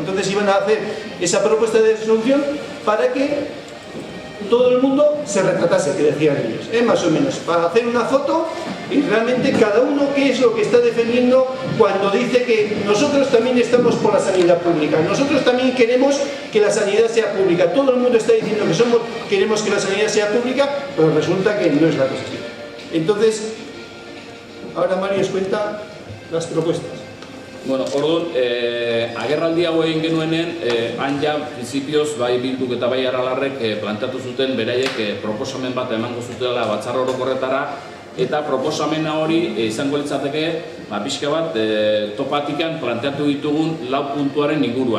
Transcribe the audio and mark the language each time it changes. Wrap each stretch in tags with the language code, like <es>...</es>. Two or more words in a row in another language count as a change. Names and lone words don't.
<es>Entonces iban a hacer esa propuesta de resolución para que todo el mundo se retratase, que decían ellos, más o menos, para hacer una foto y realmente cada uno qué es lo que está defendiendo cuando dice que nosotros también estamos por la sanidad pública, nosotros también queremos que la sanidad sea pública, todo el mundo está diciendo que queremos que la sanidad sea pública, pero resulta que no es la cosa así. Entonces, ahora Mario os cuenta las propuestas.</es> <eu>Bueno, orduan, agerraldi hau egin genuenen, han ja, prinsipioz, bai Bilduk eta bai Aralarrek planteatu zuten beraiek proposamen bat emango zutela batzar orokorretara, eta proposamena hori izango litzateke, pixka bat, topatikan planteatu ditugun 4 puntuaren inguruan.</eu>